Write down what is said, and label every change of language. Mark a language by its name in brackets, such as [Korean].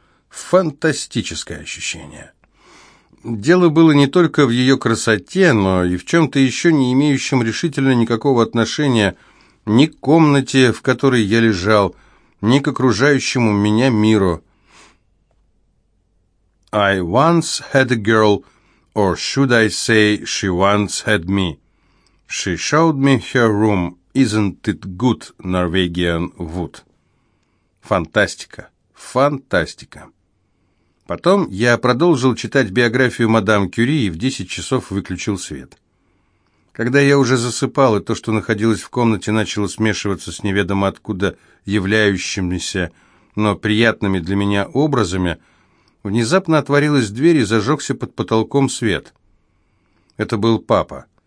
[Russian] Фантастическое ощущение. Дело было не только в ее красоте, но и в чем-то еще не имеющем решительно никакого отношения ни к комнате, в которой я лежал, ни к окружающему меня миру. [English] «I once had a girl, or should I say she once had me? She showed me her room. Isn't it good, Norwegian wood?» [Russian] Фантастика, фантастика. Потом я продолжил читать биографию мадам Кюри и в 10 часов выключил свет. Когда я уже засыпал, и то, что находилось в комнате, начало смешиваться с неведомо откуда являющимися, но приятными для меня образами, внезапно отворилась дверь и зажегся под потолком свет. Это был папа.